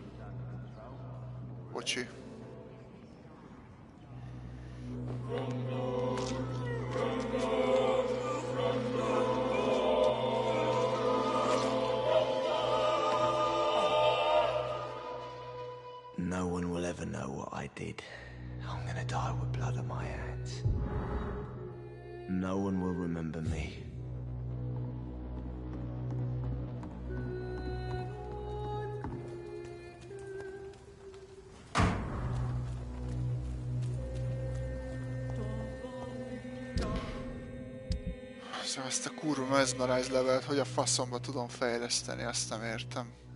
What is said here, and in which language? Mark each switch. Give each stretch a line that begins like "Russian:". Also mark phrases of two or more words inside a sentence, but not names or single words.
Hungarian: Bocsi.
English: No one will ever know what I did. I'm gonna die with blood on my hands. No one will remember me.
Hungarian: Szóval ezt a kurva mesmerize levelt, hogy a faszomba tudom fejleszteni, azt nem értem.